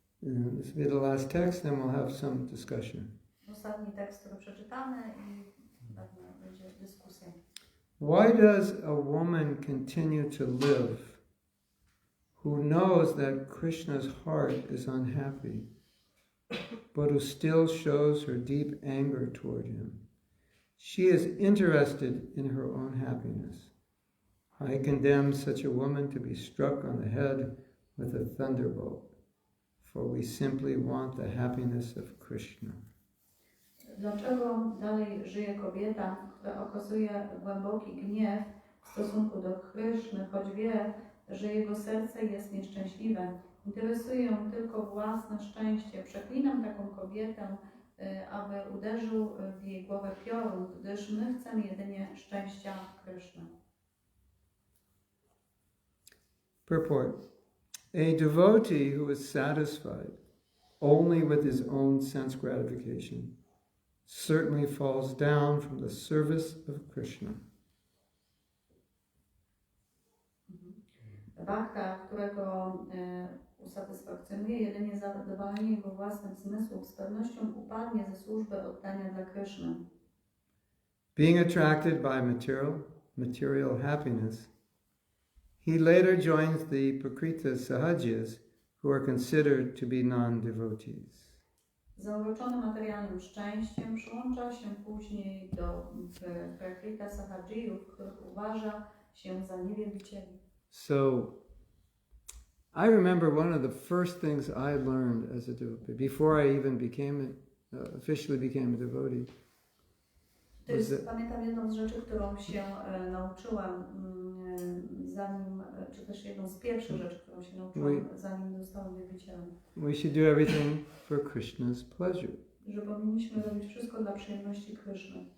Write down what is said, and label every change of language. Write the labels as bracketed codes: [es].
[en] This will be the last text, then we'll have some discussion. [pl] ostatni tekst, który przeczytamy i pewnie będzie dyskusja. [en] Why does a woman continue to live who knows that Krishna's heart is unhappy, but who still shows her deep anger toward him? She is interested in her own happiness. I condemn such a woman to be struck on the head with a thunderbolt, for we simply want the happiness of Krishna. [pl] Dlaczego dalej żyje kobieta, która okazuje głęboki gniew w stosunku do Kryszny, choć wie, że jego serce jest nieszczęśliwe? Interesuje ją tylko własne szczęście. Przeklinam taką kobietę, aby uderzył w jej głowę piorun, gdyż my chcemy jedynie szczęścia Kryszny. [en] Purport. A devotee who is satisfied only with his own sense gratification certainly falls down from the service of Krishna. [pl] Bhakta, którego usatysfakcjonuje jedynie zadowolenie jego własnych zmysłów, z pewnością upadnie ze służby oddania dla Kryszny. [en] Being attracted by material happiness, he later joins the Prakrita Sahajas, who are considered to be non-devotees. [pl] Zauroczony materialnym szczęściem przyłącza się później do Prakrita Sahajiyów, których uważa się za niewielbicieli. [en] So, I remember one of the first things I learned as a devotee, before I even officially became a devotee. [pl] Pamiętam jedną z rzeczy, którą się nauczyłam, zanim, czy też jedną z pierwszych rzeczy, którą się nauczyłam, zanim zostałam wielbicielem. [en] We should do everything for Krishna's pleasure. [pl] Że powinniśmy robić wszystko dla przyjemności Kryszny.